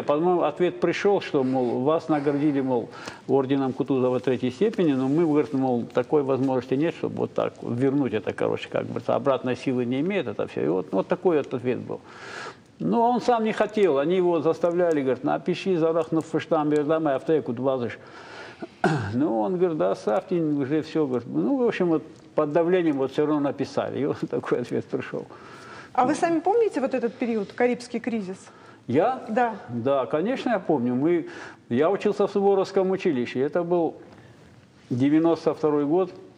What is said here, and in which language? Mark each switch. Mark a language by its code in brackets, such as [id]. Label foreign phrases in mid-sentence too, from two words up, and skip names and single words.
[ru] По-моему, ответ пришел, что, мол, вас наградили, мол, орденом Кутузова 3-й степени, но мы, говорит, мол, такой возможности нет, чтобы вот так вернуть это, короче, как бы, обратной силы не имеет это все. И вот такой вот ответ был. Но он сам не хотел, они его заставляли, говорят, напиши Зарахнов фештам бердам и автеку двазыш. Ну, он говорит, да, оставьте, уже все, говорит. Ну, в общем, вот под давлением вот все равно написали, и вот такой ответ пришел. А вы сами помните вот этот период, Карибский кризис? Я? Да. Да, конечно, я помню. Я учился в Суворовском училище, это был 92-й год.